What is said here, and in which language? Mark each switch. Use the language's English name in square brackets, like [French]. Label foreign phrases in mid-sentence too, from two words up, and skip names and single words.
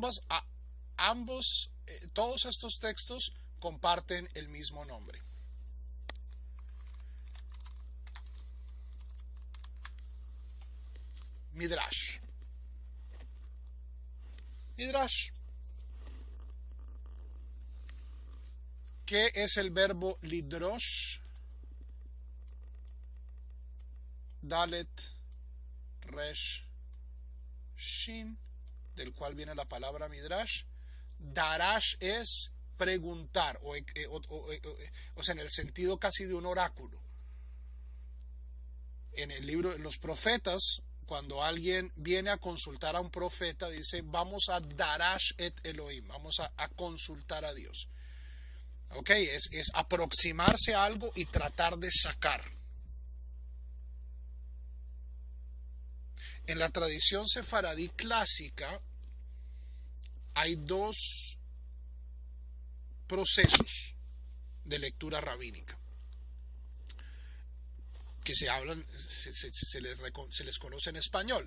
[Spanish] Todos estos textos comparten el mismo nombre. Midrash. Midrash. ¿Qué es el verbo lidrosh? Dalet, resh, shin, del cual viene la palabra midrash. Darash es preguntar, o sea, en el sentido casi de un oráculo. En el libro, los profetas, cuando alguien viene a consultar a un profeta, dice, vamos a [Hebrew] דרש את אלוהים, [Spanish] vamos a consultar a Dios. Ok, es aproximarse a algo y tratar de sacar. En la tradición sefaradí clásica hay dos procesos de lectura rabínica que se hablan, se les conoce en español.